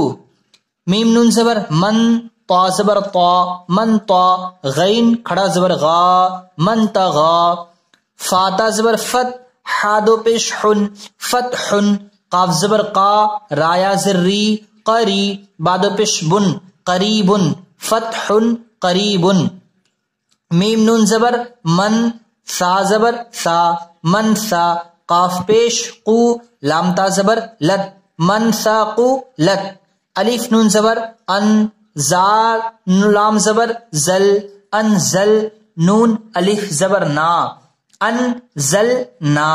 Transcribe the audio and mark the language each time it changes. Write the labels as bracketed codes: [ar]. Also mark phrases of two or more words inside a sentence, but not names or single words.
[ur] میم نون زبر من، طا زبر طا، من طا، غین کھڑا زبر غا، من تغا۔ فاتا زبر فت، ہا دو پیش حن، فتحن۔ قاف زبر قا، رایا زر ری، قری، بادو پیش بن، قریبن، [ar] فتحن قریبن۔ [ur] میم نون زبر من، سا زبر سا، من سا، قاف پیش قو، لام تا زبر لت، من ساقو لت۔ الف نون زبر ان، زال لام زبر زل، انزل، نون الف زبر نا، انزل نا۔